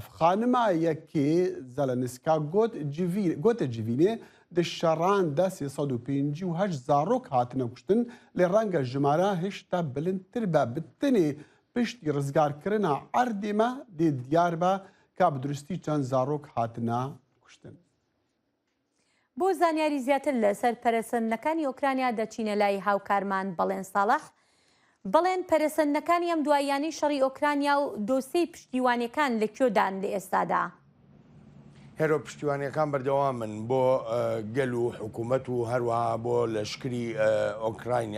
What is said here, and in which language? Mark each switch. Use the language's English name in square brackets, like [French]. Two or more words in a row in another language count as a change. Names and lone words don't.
[Kurdish] Xanima yekê Zelenska gote civînê di şeran de 358 zarok hatine kuştin lê renga jimara hişta bilindtir be bi tinê piştî rizgarkirina erdê me dê diyar be ka bi durustî çend zarok hatine kuştin. [Central Kurdish] بۆ زانیاری زیاتر لەسەر پەرەسەندنەکانی ئۆکرانیا دەچینە لای هاوکارمان بەڵێن ساڵح. بەڵێن پەرەسەندنەکانی ئەم دواییانەی شەڕی ئۆکرانیا و دۆسەی پشتیوانیەکان لەکوێدان لە ئێستادا؟ هێرۆ پشتیوانیەکان بەردەوامن بۆ گەل و حکوومەت و هەروەها بۆ لەشکری ئۆکراینیا.